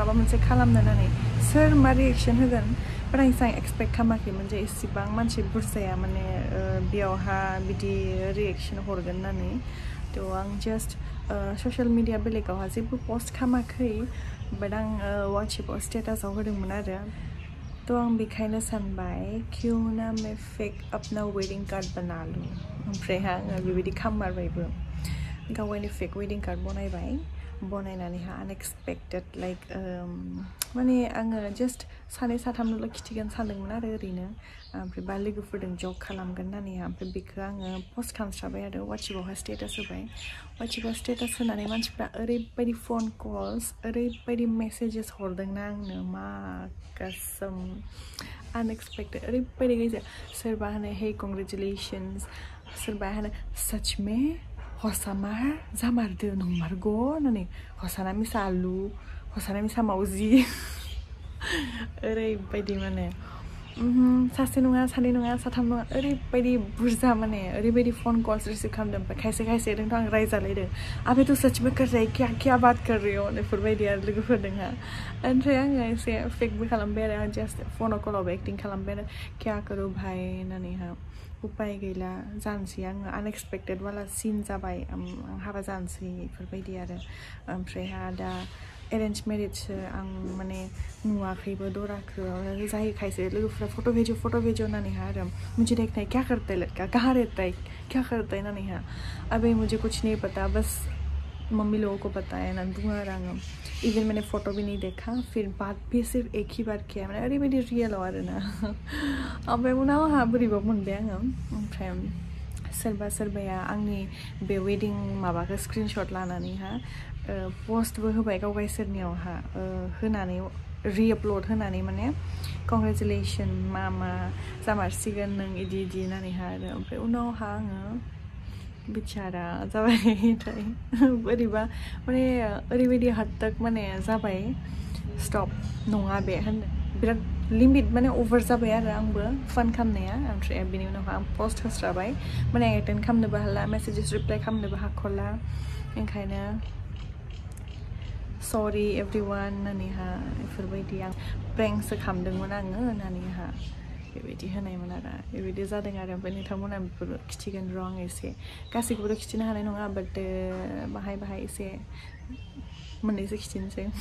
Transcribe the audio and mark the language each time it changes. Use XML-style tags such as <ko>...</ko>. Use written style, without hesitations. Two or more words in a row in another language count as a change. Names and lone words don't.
<brx>माबा मोनसे खालामनो होननानै सोर मा रिएक्सन होगोन बाट आं एक्सपेक्ट खालामाखैमोन जे इसेबां मानसि बुरजाया माने बेयावहा बिदि रिएक्सन हरगोन होननानै थ' आं</brx> <en>just social media</en> <brx>बेलेगावहा जेबो पस्ट खालामाखै बाट आं वाट्सएपआव स्टेटासाव होदोंमोन आरो तो आं बेखायनो सानबाय</brx> <hi>क्यों ना मैं फेक अपना वेडिंग कार्ड बना लूँ</hi> <brx>ओमफ्राय आङो बेबायदि खालाममारबायबो गावनि</brx> <en>fake wedding card</en> <brx>बनायनानैहा</brx> <en>unexpected like</en> <brx>माने आङो जास्ट सानै साथामनोल' खिथिगोन सानदोंमोन आरो ओरैनो ओमफ्राय बा लोगोफोरजों जक खालामगोन होननानैहा ओमफ्राय बेखौ आङो पस्ट खालामस्राबाय आरो वाट्सएपआवहा स्टेटास होबाय वाट्सएपआव स्टेटास होनानै मानसिफ्रा ओरैबायदि</brx> <en>phone calls</en> <brx>ओरैबायदि मेसेजेस हरदोंना आंनो मा कसम अनएक्सपेक्टेड ओरैबायदि गैजा सोरबा होनो</brx> <en>hey congratulations</en> <brx>सोरबा होनो</brx> <hi>सच में</hi> <brx>हसामार जामारदो नंमारगौ होननानै हसाना मिसा आलु हसाना मिसा मावजि ओरैबायदि माने सासे नङा सानै नङा साथाम नङा ओरैबायदि बुरजा माने ओरैबायदि</brx> <en>phone calls receive</en> <brx>खालामदों ओमफ्राय खायसे दोंथ' आं रायजालायदों</brx> <hi>आबे तो सच में कर रही क्या बात कर रही हो</hi> <brx>बेफोरबायदि आरो लोगोफोरदोंहा ओमफ्राय आङो एसे फेकबो खालामबाय आरो आं जास्ट फनाव कलावबो एक्टिं खालामबाय आरो</brx> <hi>क्या करो भाई</hi> <brx>होननानैहा उपाय गैला जानोसै आङो आनएक्सपेक्टेड वाला सिन जाबाय आं हाबा जानोसै बेफोरबायदि आरो ओमफ्रायहा दा</brx> <en>arrange marriage</en> <brx>आं माने नुवाखैबो दराखौ जाहैखायसो लोगोफ्रा</brx> <hi>फट' भेजो</hi> <brx>होननानैहा आरो</brx> <hi>मुझे देखना है क्या करता है</hi> <brx>लड़का कहाँ रहता है क्या करता है होननानैहा</brx> <hi>अबे मुझे कुछ नहीं पता बस मम्मी लोगों को पता है ना दूंगा आङो इवन मैंने फ़ोटो भी नहीं देखा फिर बात भी सिर्फ एक ही बार किया</hi> <brx>मैंने ओरैबायदि रियेलाव आरोना ओमफ्राय उनावहा बोरैबा मोनबाय आङो ओमफ्राय सोरबाया आंनि बे वेडिं माबाखौ स्क्रिनशट लानानैहा पस्टबो होबाय गावसोरनियावहा होनानै रिआपलड होनानै माने कंग्रेचुलेसन मा जामारसिगोन नों इदि होननानैहा आरो ओमफ्राय उनावहा आङो बिचारा जाबाय थाय बोरैबा माने ओरैबायदि</brx> <hi>हद तक</hi> <brx>माने जाबाय स्टप नङा बे होन बिराद लिमिट माने ओवर जाबाय आरो आंबो फान खालामनाया ओमफ्राय बिनि उनाव आं पोस्ट होस्राबाय माने एटेन्ड खालामनोबो हाला मेसेजेस रिप्लाइ खालामनोबो हाख'ला ओंखायनो</brx> <en>sorry everyone</en> <brx>होननानैहा बेफोरबायदि आं प्रेंकसो खालामदोंमोन आङो होननानैहा बेबायदि होनायमोन आरो बेबायदि जादों आरो ओमफ्राय नोंथांमोना बेफोर खिथिगोन र' आं एसे गासैखौबोथ' खिथिनो हानाय नङा बाट बाहाय बाहाय एसे मोननैसो खिथिनोसै</brx>